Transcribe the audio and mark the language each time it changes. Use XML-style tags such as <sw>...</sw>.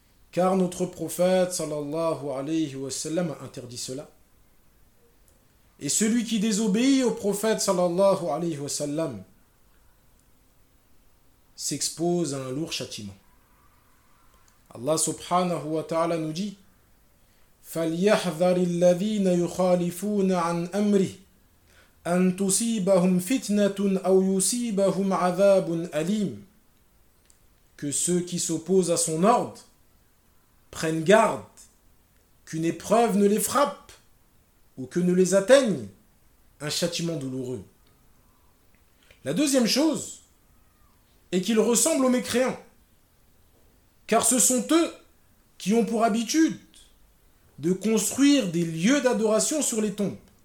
<fr>Car notre prophète sallallahu alayhi wa sallam a interdit cela. Et celui qui désobéit au prophète sallallahu alayhi wa sallam s'expose à un lourd châtiment. Allah subhanahu wa ta'ala nous dit:</fr> <ar>فَلْيَحْذَرِ الَّذِينَ يُخَالِفُونَ عَنْ أَمْرِهِ أن تصيبهم فتنة أو يصيبهم عذاب أليم.</ar> <fr>Que ceux qui s'opposent à son ordre prennent garde qu'une épreuve ne les frappe ou que ne les atteigne un châtiment douloureux. La deuxième chose est qu'ils ressemblent aux mécréants, car ce sont eux qui ont pour habitude de construire des lieux d'adoration sur les tombes.</fr>